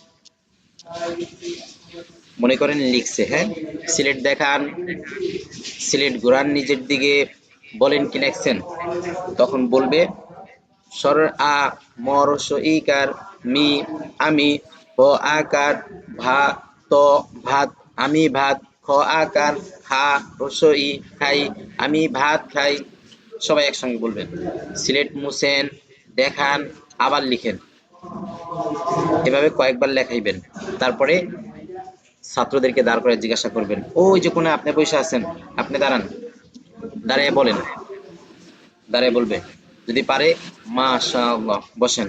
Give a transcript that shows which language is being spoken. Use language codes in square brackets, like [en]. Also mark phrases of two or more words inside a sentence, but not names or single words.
[bn] মনে করেন লিখছে, হ্যাঁ, সিলেট দেখান, সিলেট ঘুরান নিজের দিকে, বলেন কি লিখছেন। তখন বলবে সর আ, মরস ইকার, মি, আমি, ভ আকার, ভা, ত, ভাত, আমি ভাত, খ আকার, হা, রসই, খাই, আমি ভাত খাই। সবাই একসঙ্গে বলবেন। সিলেট মুছেন, দেখান, আবার লিখেন, এভাবে কয়েকবার লেখাইবেন। তারপরে ছাত্রদেরকে দাঁড় করে জিজ্ঞাসা করবেন, ওই যে কোনে আপনি বসে আছেন, আপনি দাঁড়ান, দাঁড়িয়ে বলেন, দাঁড়িয়ে বলবে, যদি পারে মাশাআল্লাহ বসেন।